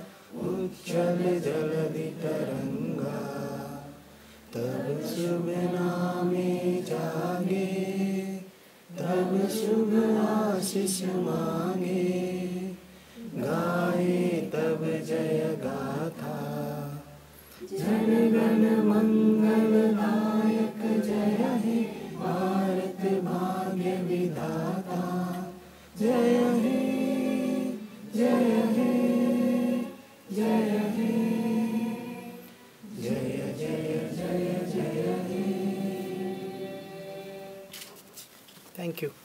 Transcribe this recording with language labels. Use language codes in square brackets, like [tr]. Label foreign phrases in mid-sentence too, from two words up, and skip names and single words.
[bn] উচ্ছল জলধি তরঙ্গ তব শুভ নামে জাগে তব শুভ আশিস মাগে গাহে তব জয়গাথা, জন গণ মঙ্গল দায়ক জয় হে ভারত ভাগ্য বিধাতা জয় হে জয় হে জয় হে জয় জয় জয় জয় হে. [en] Thank you.